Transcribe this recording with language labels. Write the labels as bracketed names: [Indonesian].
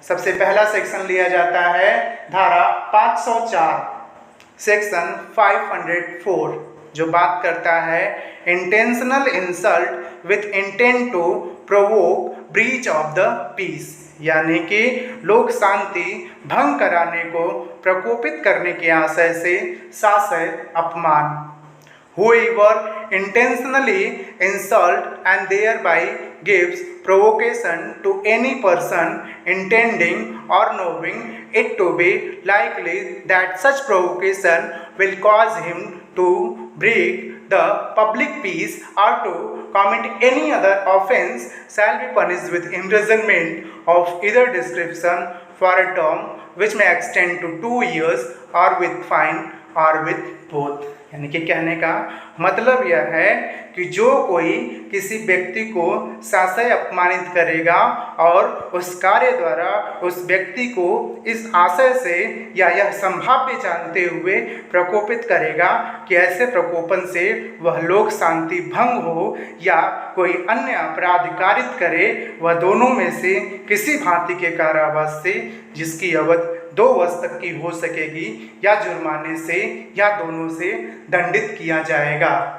[Hindi] सबसे पहला सेक्शन लिया जाता है धारा 504 सेक्शन 504, जो बात करता है [English] intentional insult with intent to provoke breach of the peace, [Hindi] यानी कि लोक शांति भंग कराने को प्रकोपित करने के आशय से साशय अपमान। [English] Whoever intentionally insult and thereby gives provocation to any person intending or knowing it to be likely that such provocation will cause him to break the public peace or to commit any other offence shall be punished with imprisonment of either description for a term which may extend to 2 years or with fine or with both। [Hindi] यानी कि कहने का मतलब यह है कि जो कोई किसी व्यक्ति को साशय अपमानित करेगा और उस कार्य द्वारा उस व्यक्ति को इस आशय से या यह संभाव्य जानते हुए प्रकोपित करेगा कि ऐसे प्रकोपन से वह लोक शांति भंग हो या कोई अन्य अपराध कारित करे, वह दोनों में से किसी भांति के कारावास से जिसकी अवधि 2 वर्ष तक की हो सकेगी या जुर्माने से या दोनों से दंडित किया जाएगा।